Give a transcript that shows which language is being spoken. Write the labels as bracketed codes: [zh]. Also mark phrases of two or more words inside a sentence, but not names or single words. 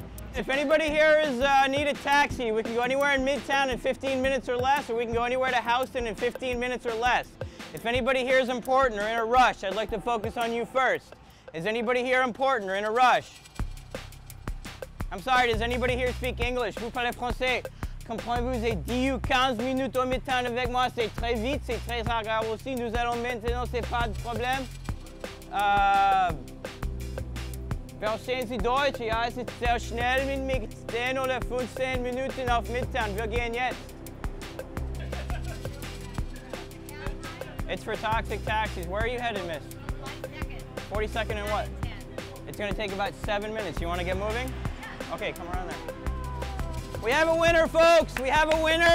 [en] If anybody here is need a taxi, we can go anywhere in Midtown in 15 minutes or less, or we can go anywhere to Houston in 15 minutes or less. If anybody here is important or in a rush, I'd like to focus on you first. Is anybody here important or in a rush? I'm sorry, does anybody here speak English? [fr] Vous parlez français? Comprenez-vous, j'ai 10 ou 15 minutes au Midtown avec moi, c'est très vite, c'est très agréable aussi. Nous allons maintenant, c'est pas de problème. [de] Verstehen Sie Deutsch? Ja, es ist sehr schnell mit mir. 10 oder 15 Minuten auf Midtown. Wir gehen jetzt. [en] It's for toxic taxis. Where are you headed, miss? 42nd and what? It's going to take about 7 minutes. You want to get moving? Okay, come around there. We have a winner, folks. We have a winner.